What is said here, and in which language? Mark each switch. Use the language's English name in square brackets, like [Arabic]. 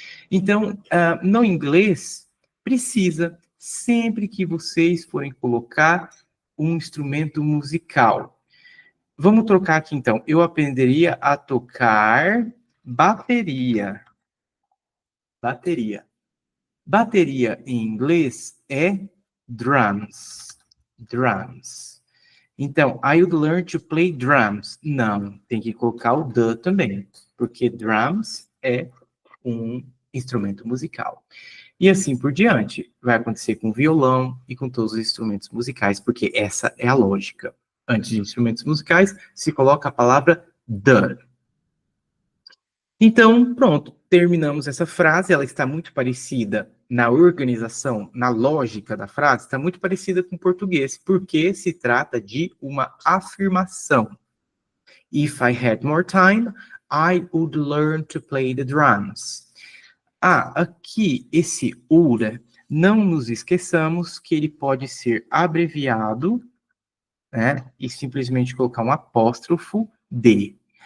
[Portuguese] Então, no inglês, precisa, sempre que vocês forem colocar um instrumento musical. Vamos trocar aqui, então. Eu aprenderia a tocar bateria. Bateria. Bateria em inglês é drums. Drums. [English] Então, I would learn to play drums. [Portuguese] Não, tem que colocar o the também, porque drums é um instrumento musical. E assim por diante. Vai acontecer com violão e com todos os instrumentos musicais, porque essa é a lógica. Antes de instrumentos musicais, se coloca a palavra the. Então, pronto, terminamos essa frase. Ela está muito parecida na organização, na lógica da frase, está muito parecida com o português, porque se trata de uma afirmação. [English] If I had more time, I would learn to play the drums. [Portuguese] Aqui, esse would, não nos esqueçamos que ele pode ser abreviado, né, e simplesmente colocar um apóstrofo de.